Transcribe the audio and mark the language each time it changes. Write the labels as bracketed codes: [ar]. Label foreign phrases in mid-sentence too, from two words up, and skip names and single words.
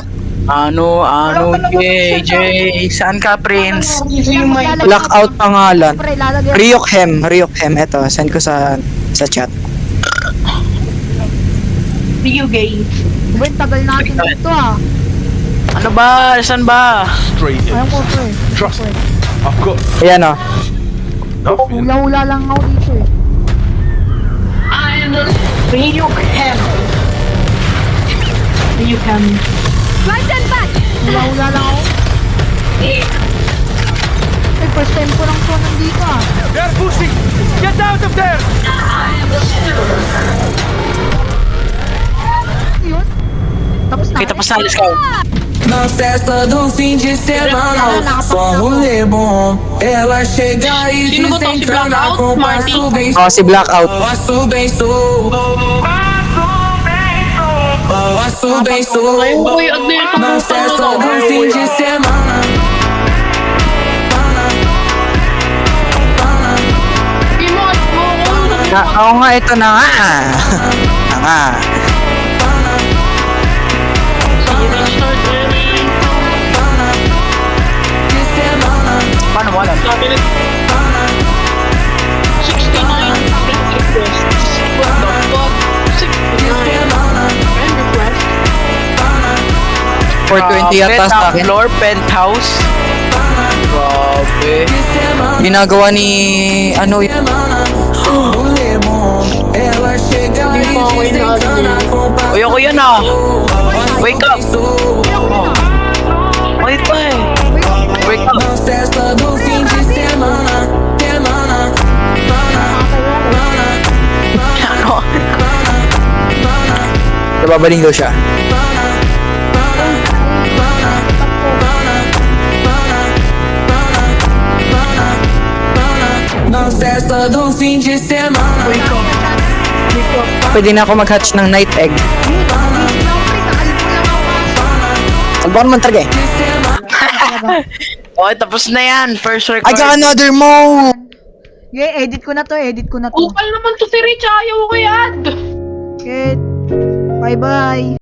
[tl] Ano, JJ? Saan ka, Prince? Blackout pangalan. Pre, lalagyan. Ryukhem. Eto, send ko sa chat. Rio Gay. Wait, tagal natin dito ah. Ano ba? Saan ba? [en] Straight in. [tl] Ayaw ko pre. [en] Trust me. I've got [tl] Ayan o. [en] nothing. [tl] Hula-hula lang ako dito eh. Rio Cam. Rio Cam. Hula-hula lang ako. Eh, [en] first time [tl] ko lang to nandito ah. [en] They're pushing. Get out of there. [tl] Yun. Tapos na. Okay, tapos na. [en] Let's go. [pt] Na festa do fim de semana, só rolê bom. Ela chega e [tl] Sino ba to? Si [pt] desencana [tl] Blackout? [pt] com [tl] Marty? [pt] passo bem [tl] Oh, si Blackout. [pt] passo bem sou. Passo bem sou. Na festa do fim de semana. [tl] Oo nga, ito na nga. nga. Paano mo alam? For 20 yata sa akin. [en] Floor, penthouse. Grabe. [tl] Ginagawa ni, [pt] Rolê bom. Ela chega e desencana com passo [tl] Uy, ako yan ah. [en] Wake up. [tl] Wait pa eh. [en] Wake up. [pt] na festa do fim de semana. [tl] Ano? nababaling daw siya. [pt] Na festa do fim de semana. [tl] Pwede na ako mag-hatch ng [en] night egg. [tl] Salbakan naman talaga eh. Okay, tapos na yan. [en] First I record. got another mode! [tl] Okay, edit ko na to. Upal naman to si Rich. Ayaw ko yan. [en] Okay. Bye-bye.